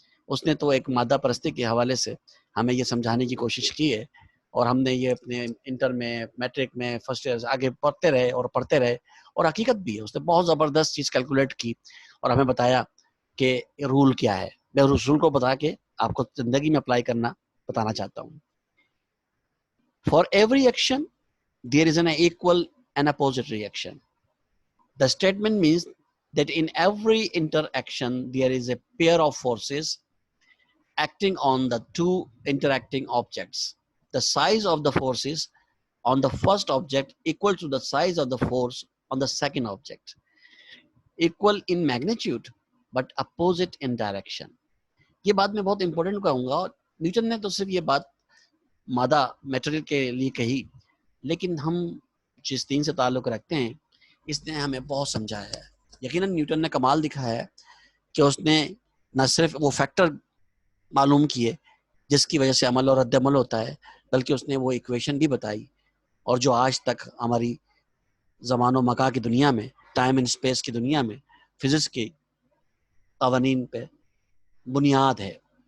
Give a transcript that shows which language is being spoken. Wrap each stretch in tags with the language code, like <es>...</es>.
<hi>उसने तो एक मादा परस्ती के हवाले से हमें ये समझाने की कोशिश की है, और हमने ये अपने इंटर में, मैट्रिक में, फर्स्ट ईयर आगे पढ़ते रहे और पढ़ते रहे, और हकीकत भी है। उसने बहुत ज़बरदस्त चीज़ कैलकुलेट की और हमें बताया कि रूल क्या है। मैं उस रूल को बता के आपको ज़िंदगी में अप्लाई करना बताना चाहता हूँ।</hi> <en>For every action there is an equal and opposite reaction. The statement means that in every interaction, there is a pair of forces acting on the two interacting objects. The size of the forces on the first object equal to the size of the force on the second object. Equal in magnitude, but opposite in direction.</en> <hi>ये बात मैं बहुत important कहूँगा, और Newton ने तो सिर्फ ये बात मादा मटेरियल के लिए कही, लेकिन हम जिस दीन से ताल्लुक़ रखते हैं, इसने हमें बहुत समझाया है। यकीनन न्यूटन ने कमाल दिखाया है कि उसने न सिर्फ वो फैक्टर मालूम किए जिसकी वजह से अमल और रद्द-अमल होता है, बल्कि उसने वो इक्वेशन भी बताई, और जो आज तक हमारी ज़मान व मका की दुनिया में, टाइम एंड स्पेस की दुनिया में फिज़िक्स की क़वानीन पे बुनियाद है।</hi>